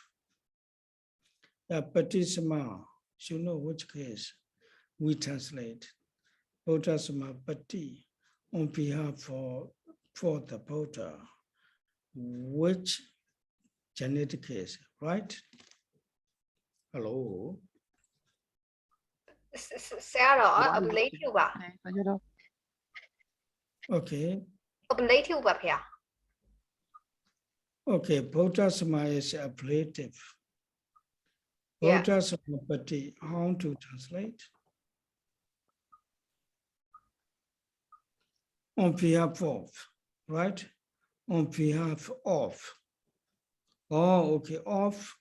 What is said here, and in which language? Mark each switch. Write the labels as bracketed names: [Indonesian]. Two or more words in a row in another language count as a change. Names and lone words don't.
[Pali] Pati Sama, [English] you know which case we translate. [Pali] Buddha Sama Pati, [English] on behalf for the Buddha. Which genetic case, right? Hello? [Burmese] Sayadaw, ablative ပါ [English] Okay. [Burmese] ablative ပါဗျာ [English] Okay, Buddha Sama is ablative. Yeah. Buddha Samapati, how to translate? On behalf of, right? On behalf of. Oh, okay, of.